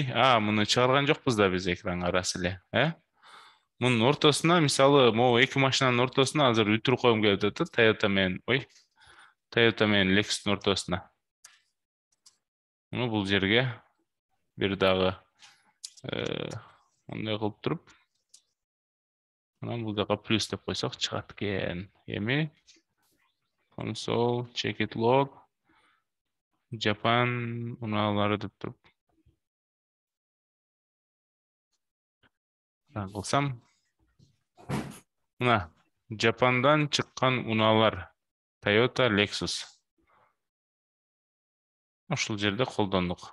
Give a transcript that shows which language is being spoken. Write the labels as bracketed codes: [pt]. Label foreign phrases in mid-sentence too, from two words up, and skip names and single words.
[ky] Муну чыгарган жокпуз да биз экранга арасы эле, Мунун ортосуна, мисалы, могу эки машинанын ортосуна азыр үтүр коюм келип атат, Toyota менен Lexustун ортосуна. Муну бул жерге бир дагы мындай кылып туруп, анан бул жака плюс деп койсок чыгат экен. Эми [en] console check it log [ky] Japan унаалары деп туруп кылсам, мына Japan'дан чыккан унаалар Toyota, Lexus. Ушул жерде колдондук.